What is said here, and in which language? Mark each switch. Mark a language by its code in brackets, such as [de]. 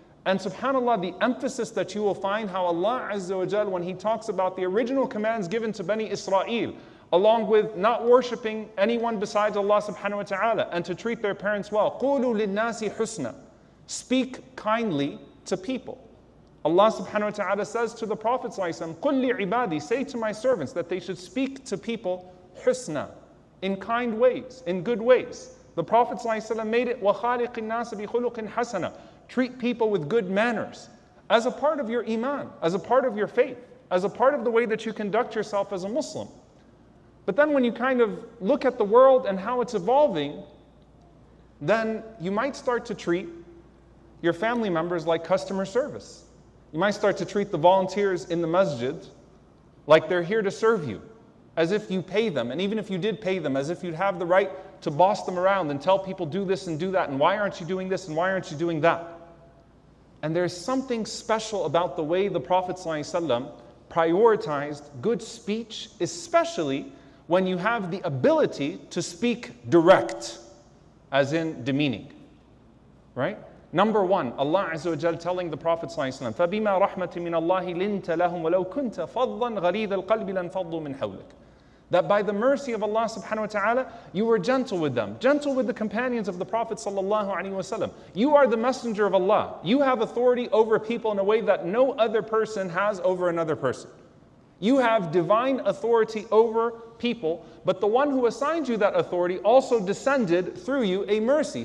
[en] And subhanAllah, the emphasis that you will find how Allah Azza wa Jal, when He talks about the original commands given to Bani Israel, along with not worshipping anyone besides Allah subhanahu wa ta'ala and to treat their parents well. [ar] قُولُوا لِلنَّاسِ حُسْنًا. [en] Speak kindly to people. Allah subhanahu wa ta'ala says to the Prophet ﷺ, [ar] قُلْ لِعِبَادِي, [en] say to my servants that they should speak to people husna, in kind ways, in good ways. The Prophet ﷺ made it [ar] وَخَالِقِ النَّاسِ بِخُلُقٍ حَسَنًا. [en] Treat people with good manners as a part of your iman, as a part of your faith, as a part of the way that you conduct yourself as a Muslim. But then when you kind of look at the world and how it's evolving, then you might start to treat your family members like customer service. You might start to treat the volunteers in the masjid like they're here to serve you, as if you pay them. And even if you did pay them, as if you'd have the right to boss them around and tell people do this and do that, and why aren't you doing this and why aren't you doing that? And there's something special about the way the Prophet ﷺ prioritized good speech, especially when you have the ability to speak direct, as in demeaning, right? Number one, Allah Azza wa Jal telling the Prophet [ar] ﷺ, فَبِمَا رَحْمَةٍ مِّنَ اللَّهِ لِنْتَ لَهُمْ وَلَوْ كُنْتَ فَضًّا غَلِيظَ الْقَلْبِ لَانْفَضُّوا مِنْ حَوْلِكَ. [en] That by the mercy of Allah subhanahu wa ta'ala, you were gentle with them, gentle with the companions of the Prophet sallallahu alaihi wasallam. You are the messenger of Allah. You have authority over people in a way that no other person has over another person. You have divine authority over people, but the one who assigned you that authority also descended through you a mercy.